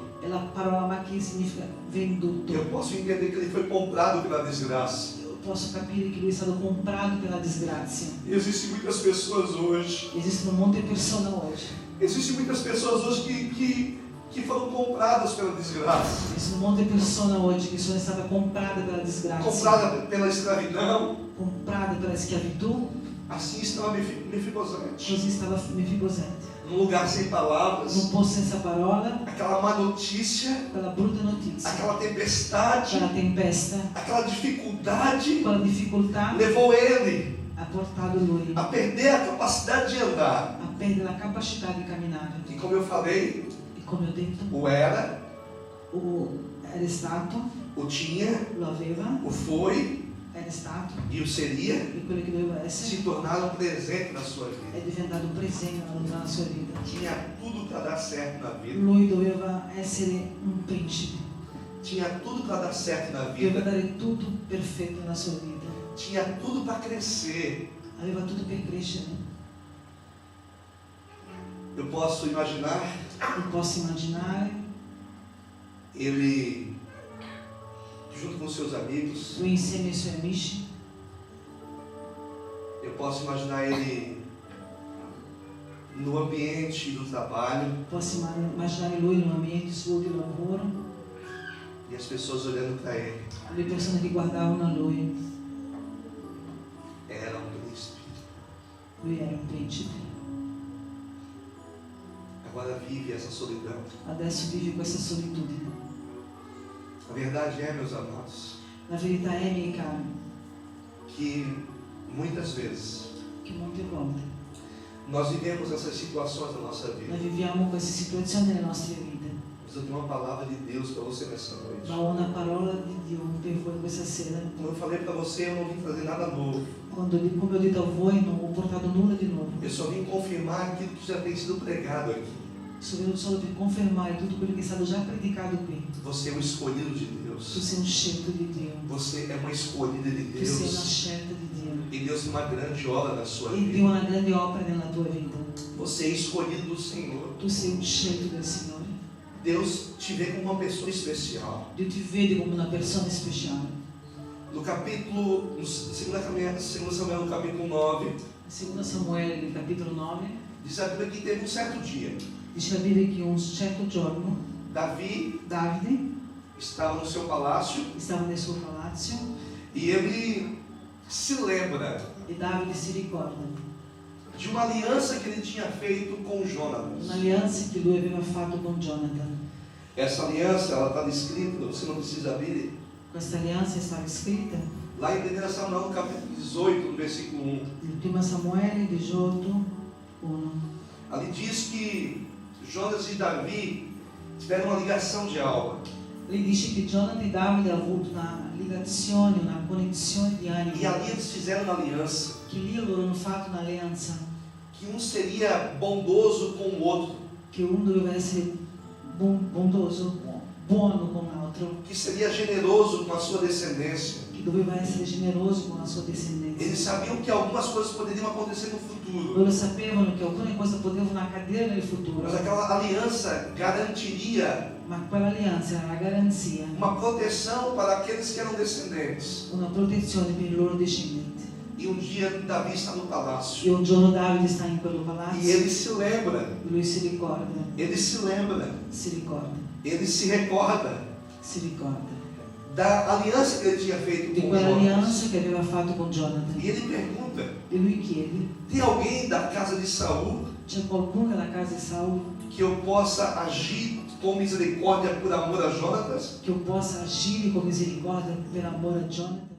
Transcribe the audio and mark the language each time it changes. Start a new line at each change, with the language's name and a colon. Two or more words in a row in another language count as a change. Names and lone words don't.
Italian: E la parola Machir significa venduto.
Portuguese: Eu posso entender que ele foi comprado pela desgraça.
Italian: Io posso capire che lui è stato comprato per la disgrazia.
Portuguese: E existem muitas pessoas hoje.
Italian: Esistono molte persone oggi.
Portuguese: Existem muitas pessoas hoje que foram compradas pela desgraça.
Italian: Esistono molte persone oggi che sono state comprate per la disgrazia,
Portuguese: Comprada pela escravidão.
Italian: comprate per la schiavitù,
Portuguese: Assim estava Mefibosete,
Italian: Così stava Mefibosete,
Portuguese: num lugar sem palavras,
Italian: num posto senza parola,
Portuguese: aquela má notícia,
Italian: quella brutta notizia,
Portuguese: aquela tempestade,
Italian: quella tempesta,
Portuguese: aquela dificuldade
Italian: quella difficoltà
Portuguese: levou ele
Italian: ha portato lui
Portuguese: a perder a capacidade de andar.
Italian: a perdere la capacità di camminare.
Portuguese: E como eu falei,
Italian: E come ho detto,
Portuguese: o era,
Italian: era stato,
Portuguese: o tinha,
Italian: lo aveva,
Portuguese: o foi
Italian: era stato,
Portuguese: e o seria
Italian: e quello che doveva essere
Portuguese: se tornaram presente na sua vida.
Italian: è diventato un presente nella sua vita.
Portuguese: Tinha tudo para dar certo na vida.
Italian: Lui doveva essere un principe,
Portuguese: Tinha tudo para dar certo na
Italian: doveva
Portuguese: vida.
Italian: dare tutto perfetto nella sua vita,
Portuguese: Tinha tudo para crescer.
Italian: aveva tutto per crescere.
Portuguese: Eu posso imaginar
Italian: Non posso immaginare
Portuguese: ele junto com seus amigos.
Italian: lui insieme ai suoi amici,
Portuguese: Eu posso imaginar ele no ambiente do trabalho
Italian: posso immaginare lui in un ambiente suo di lavoro,
Portuguese: e as pessoas olhando para ele.
Italian: le persone che guardavano a lui,
Portuguese: Era um príncipe.
Italian: lui era un principe.
Portuguese: Agora vive essa solidão.
Italian: Adesso vive questa solitudine.
Portuguese: A verdade é, meus amados,
Italian: La verità è, miei cari,
Portuguese: que muitas vezes
Italian: che molte volte
Portuguese: nós vivemos essas situações na nossa
Italian: noi
Portuguese: vida.
Italian: viviamo queste situazioni nelle nostre vite,
Portuguese: Mas eu tenho uma palavra de Deus para você nessa noite.
Italian: ma ho una parola di Dio per voi questa sera.
Portuguese: Como eu falei para você, eu não vim trazer nada novo.
Italian: Come ho detto a voi, non ho portato nulla di nuovo,
Portuguese: Eu só vim confirmar aquilo que já tem sido pregado aqui.
Italian: sono venuto solo per confermare tutto quello che è stato già predicato qui.
Portuguese: Você é um escolhido de
Italian: Tu
Portuguese: Deus.
Italian: sei un scelto di Dio,
Portuguese: Você é uma escolhida de
Italian: tu sei una
Portuguese: Deus.
Italian: scelta di Dio,
Portuguese: E Deus tem uma grande obra na sua
Italian: e Dio ha
Portuguese: vida.
Italian: una grande opera nella tua vita.
Portuguese: Você é escolhido do Senhor.
Italian: Tu sei un scelto del Signore,
Portuguese: Deus te vê como uma pessoa especial.
Italian: Dio ti vede come una persona speciale.
Portuguese: No capítulo, no 2 Samuel, no capítulo 9,
Italian: 2 Samuele, nel capitolo 9,
Portuguese: diz a Bíblia que teve certo dia.
Italian: dice la Bibbia che un certo giorno
Portuguese: Davi
Italian: Davide
Portuguese: estava no seu palácio
Italian: stava nel suo palazzo
Portuguese: e ele se lembra
Italian: e Davide si ricorda
Portuguese: de uma aliança que ele tinha feito com Jonatas.
Italian: un'alleanza che lui aveva fatto con Jonathan.
Portuguese: Essa aliança, ela está descrita, você não precisa abrir,
Italian: Questa alleanza stava scritta
Portuguese: lá em 1 Samuel, no capítulo 18, no versículo 1.
Italian: nel 1 Samuele 18, 1.
Portuguese: Ali diz que Jonas e Davi tiveram uma ligação de alma.
Italian: Lì dice che Jonathan e Davide hanno avuto una ligazione, una connessione di animo,
Portuguese: E ali eles fizeram uma aliança,
Italian: che lì loro hanno fatto un'alleanza,
Portuguese: que um seria bondoso com o outro,
Italian: che uno doveva essere bondoso, buono con l'altro,
Portuguese: que seria generoso com a sua descendência.
Italian: che doveva essere generoso con la sua discendenza.
Portuguese: Eles sabiam que algumas coisas poderiam acontecer no futuro,
Italian: Loro sapevano che alcune cose potevano accadere nel futuro,
Portuguese: mas aquela aliança garantiria
Italian: ma quell'alleanza era la garanzia,
Portuguese: uma proteção para aqueles que eram descendentes.
Italian: una protezione per i loro discendenti.
Portuguese: E um dia Davi está no palácio
Italian: E un giorno Davide sta in quello
Portuguese: e
Italian: palazzo
Portuguese: ele se lembra,
Italian: e lui si ricorda,
Portuguese: ele se lembra, ele se recorda
Italian: si ricorda
Portuguese: da aliança que ele tinha feito
Italian: di
Portuguese: com Jonas.
Italian: quell'alleanza che aveva fatto con Jonathan.
Portuguese: E ele pergunta:
Italian: E lui chiede,
Portuguese: tem alguém da casa de Saul
Italian: c'è qualcuno nella casa di Saul
Portuguese: que eu possa agir com misericórdia por amor a Jonatas?
Italian: che possa agire con misericordia per amore a Jonathan?